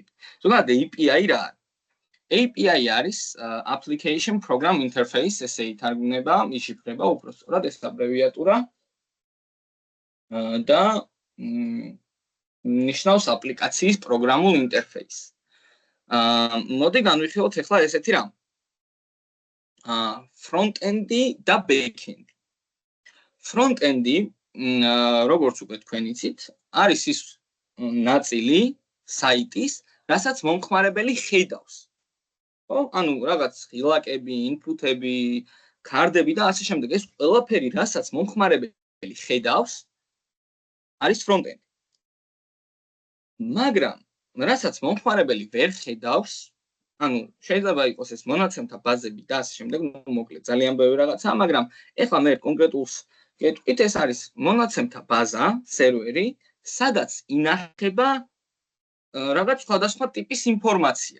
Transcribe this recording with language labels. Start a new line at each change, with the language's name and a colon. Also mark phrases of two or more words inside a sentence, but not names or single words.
Georgian: ზოგადად API რა არის? API არის
English: Application Program Interface,
Georgian: ესე ითარგმნება, იშიფრება უпростоრად ეს აბრევიატურა და ნიშნავს აპლიკაციის პროგრამულ ინტერფეისს. მოდი განვიხილოთ ახლა ესეთი რამ. Front-end-ი და back-end-ი. Front-end-ი, როგორც უკვე თქვენ იცით, არის ის ნაწილი საიტის, რასაც მომხმარებელი ხედავს. ხო? ანუ რაღაც ღილაკები, ინფუტები, ქარდები და ასე შემდეგ. ეს ყველაფერი, რასაც მომხმარებელი ხედავს, არის front-end. მაგრამ რასაც მომხმარებელი ვერ ხედავს, ანუ შეიძლება იყოს ეს მონაცემთა ბაზები და ასე შემდეგ, ну მოკლედ ძალიან ბევრი რაღაცაა, მაგრამ ეხლა მე კონკრეტულს გეტყვით, ეს არის მონაცემთა ბაზა, სერვერი, სადაც ინახება რაღაც სხვადასხვა ტიპის ინფორმაცია.